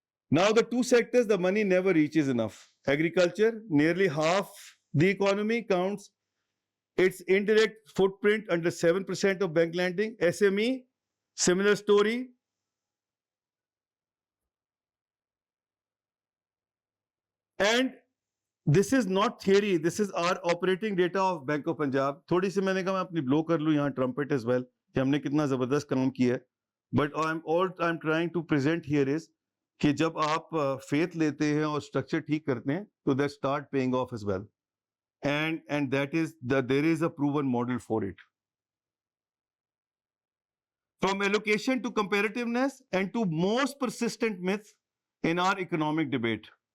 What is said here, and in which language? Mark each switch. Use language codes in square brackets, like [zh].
[en] Now the 2 sectors, the money never reaches enough. Agriculture, nearly half the economy counts its indirect footprint under 7% of bank lending. SME, similar story. And this is not theory, this is our operating data of Bank of Punjab. [ur] تھوڑی سی میں نے کہا میں اپنی بلو کر لوں یہاں [en] trumpet as well [ur] کہ ہم نے کتنا زبردست کام کیا ہے. [en] But all I'm trying to present here is [ur] کہ جب آپ [en] faith [ur] لیتے ہیں اور [en] structure [ur] ٹھیک کرتے ہیں تو [en] that start paying off as well. And that is that there is a proven model for it. From allocation to comparativeness and to most persistent myth in our economic debate.